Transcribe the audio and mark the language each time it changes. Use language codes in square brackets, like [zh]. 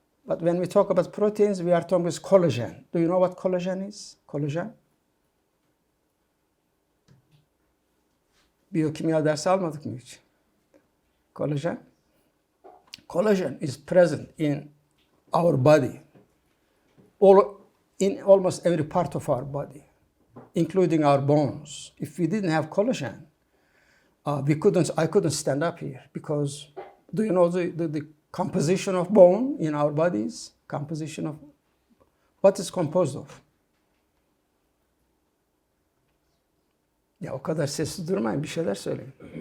[en] But when we talk about proteins, we are talking about collagen. Do you know what collagen is? Collagen? [tr] Biyokimya dersi almadık mı hiç? [en] Collagen? Collagen is present in our body, in almost every part of our body, including our bones. If we didn't have collagen, I couldn't stand up here because do you know the composition of bone in our bodies? Composition of what is composed of? [tr] Ya o kadar sessiz durmayın, bir şeyler söyleyin.